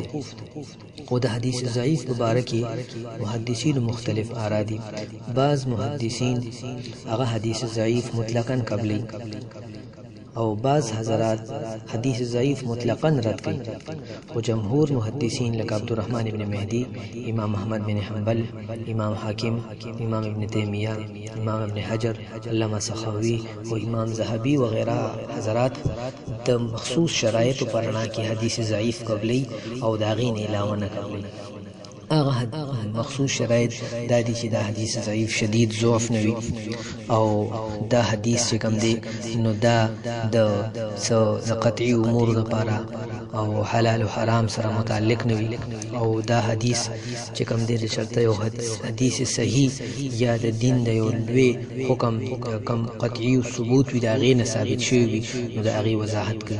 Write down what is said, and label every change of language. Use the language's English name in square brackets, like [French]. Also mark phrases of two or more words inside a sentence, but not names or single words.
[Pashto] خو د حدیث ضعیف په باره کې محدثین مختلف آرا دي. بعض محدثین هغه حدیث ضعیف مطلقاً قبلی او بعض حضرات حدیث ضعیف مطلقاً رد کړي. خو جمهور محدثین لکه عبدالرحمن ابن مهدی، امام احمد بن حنبل، امام حاکم، امام ابن تیمیہ، امام ابن حجر، علامہ سخاوی او امام ذهبی وغیرہ حضرات د مخصوص شرایطو پر رڼا کې حدیث ضعیف قبلی او د هغې نه علاوه نه قبلی. هغه مخصوص شرایط دا دي چې دا حدیث ضعیف شدید ضعف نه وي او دا حدیث چې کوم دی نو دا د قطعي امور لپاره او حلال او حرام سره متعلق نه وي او دا حدیث چې کوم دی د شرطه یو حدیث صحیح یا د دین د یو لوی حکم کم قطعي او ثبوت وي د هغې نه ثابت شوی وي نو د هغې وضاحت کوي.